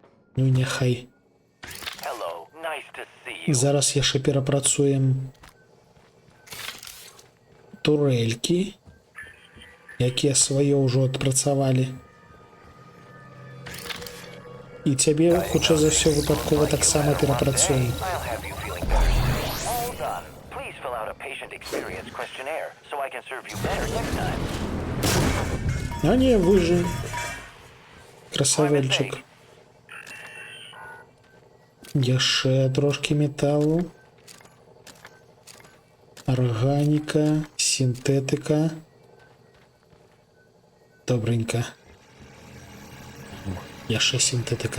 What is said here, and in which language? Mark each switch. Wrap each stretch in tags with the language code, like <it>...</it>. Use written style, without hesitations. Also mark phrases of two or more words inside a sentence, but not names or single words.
<be>Ну няхай.</be> <en>Hello, nice to see you.</en> <be>Зараз яшчэ перапрацуем турелькі, якія сваё ўжо адпрацавалі. І цябе, хутчэй за ўсё, выпадкова таксама перапрацуем.</be> <en>I'll have you feeling better. All done. Please fill out a patient experience questionnaire so I can serve you better next time.</en> <be>А не, вы же</be> <en>My</en> <be>красавельчик.</be> <en>mistake.</en> <be>Яшчэ трошки металу. Органіка, синтетика. Добренько. Яшчэ синтетика.</be>